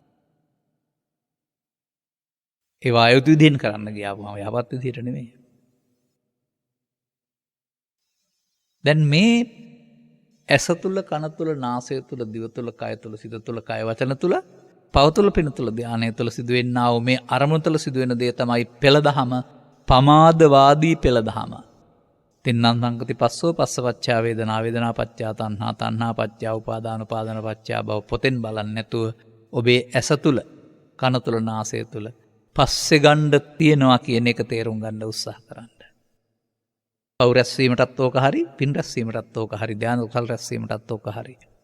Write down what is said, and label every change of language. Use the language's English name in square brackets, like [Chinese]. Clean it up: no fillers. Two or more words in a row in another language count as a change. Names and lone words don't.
[Sinhala] ඒවා අයුතු විදිහෙන් කරන්න ගියාපුවම යහපත් විදිහට නෙමෙයි. දැන් මේ ඇස තුල, කන තුල, නාසය තුල, දිව තුල, කය තුල, සිත තුල, කය වචන තුල, පව තුල, පින තුල, ධානය තුල සිදුවෙන්නා වූ මේ අරමුණු තුල සිදුවෙන දේ තමයි පෙළදහම, පමාදවාදී පෙළදහම. [Pali] තින්නම් සංගති පස්සෝ පස්සපච්චා වේදනා, වේදනා පච්චා තණ්හා, තණ්හා පච්චා උපාදාන, උපාදාන පච්චා භව. [Sinhala] පොතෙන් බලන්නේ නැතුව ඔබේ ඇස තුල, කන තුල, නාසය තුල පස්සේ ගන්න තියනවා කියන එක තේරුම් ගන්න උත්සාහ කරන්න. පව් රැස්වීමටත් ඕක හරි, පින් රැස්වීමටත් ඕක හරි, ධ්‍යාන උසල් රැස්වීමටත් ඕක හරි.